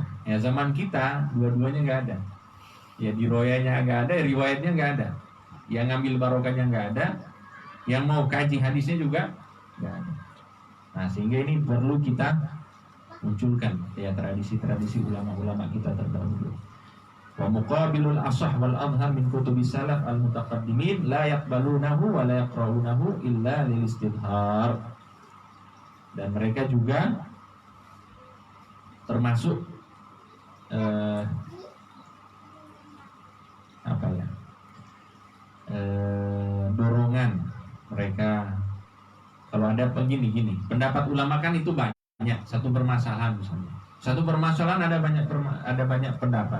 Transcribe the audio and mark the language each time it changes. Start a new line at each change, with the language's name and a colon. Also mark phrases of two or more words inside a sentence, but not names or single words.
Indonesian: Ya zaman kita dua-duanya nggak ada. Ya diroyanya nggak ada, riwayatnya nggak ada. Yang ngambil barokahnya nggak ada, yang mau kaji hadisnya juga nggak ada. Nah sehingga ini perlu kita munculkan ya tradisi-tradisi ulama-ulama kita terdahulu.
Arabic: وَمُقَابِلُ الأَصَحِّ وَالأَظْهَرِ مِنْ كُتُبِ السَّلَفِ الْمُتَقَدِّمِينَ لَا يَقْبَلُونَهُ وَلَا يَقْرَءُونَهُ إِلَّا لِلِاسْتِذْكَارِ.
Indonesian: Dan mereka juga termasuk dorongan mereka. Kalau ada begini pendapat ulama kan itu banyak, satu permasalahan misalnya, satu permasalahan ada banyak pendapat.